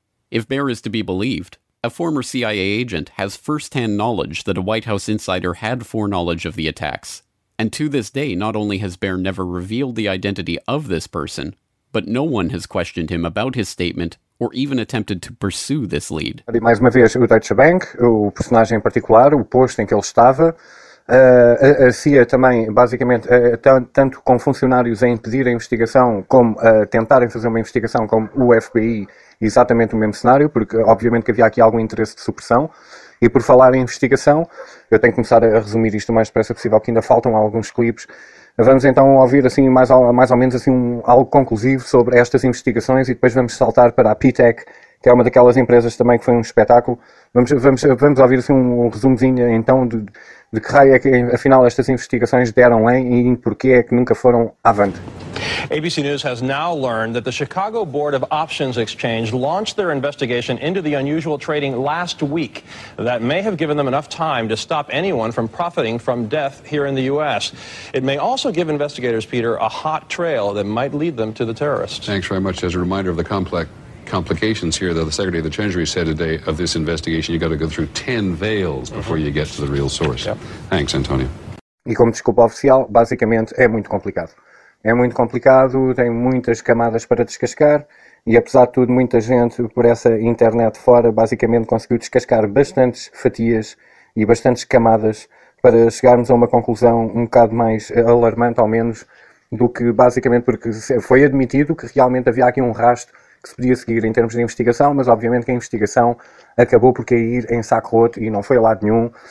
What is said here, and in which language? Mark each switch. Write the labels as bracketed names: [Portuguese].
[English] If Baer is to be believed, a former CIA agent has firsthand knowledge that a White House insider had foreknowledge of the attacks, and to this day not only has Baer never revealed the identity of this person, but no one has questioned him about his statement or even attempted to pursue this lead. [Portuguese] Mais uma vez, o Deutsche Bank, o personagem em particular, o posto em que ele estava, a CIA também, basicamente, tanto com funcionários a impedir a investigação como a tentarem fazer uma investigação como o FBI, exatamente o mesmo cenário, porque obviamente que havia aqui algum interesse de supressão. E por falar em investigação, eu tenho que começar a resumir isto o mais depressa possível, porque ainda faltam alguns clipes. Vamos então ouvir assim, mais ou menos assim, algo conclusivo sobre estas investigações e depois vamos saltar para a PTEC, que é uma daquelas empresas também que foi um espetáculo. Vamos ouvir assim, um resumozinho então de que raio é que, afinal, estas investigações deram em e em porquê é que nunca foram avante. [English] ABC News has now learned that the Chicago Board of Options Exchange launched their investigation into the unusual trading last week. That may have given them enough time to stop anyone from profiting from death here in the U.S. It may also give investigators, Peter, a hot trail that might lead them to the terrorists. Thanks very much. As a reminder of the complications here, though, the Secretary of the Treasury said today of this investigation, you've got to go through 10 veils before you get to the real source. Yep. Thanks, Antonio. [Portuguese] E como desculpa oficial, basicamente, é muito complicado. É muito complicado, tem muitas camadas para descascar e, apesar de tudo, muita gente por essa internet fora basicamente conseguiu descascar bastantes fatias e bastantes camadas para chegarmos a uma conclusão um bocado mais alarmante, ao menos, do que basicamente porque foi admitido que realmente havia aqui um rastro que se podia seguir em termos de investigação, mas obviamente que a investigação acabou por cair em saco roto e não foi a lado nenhum.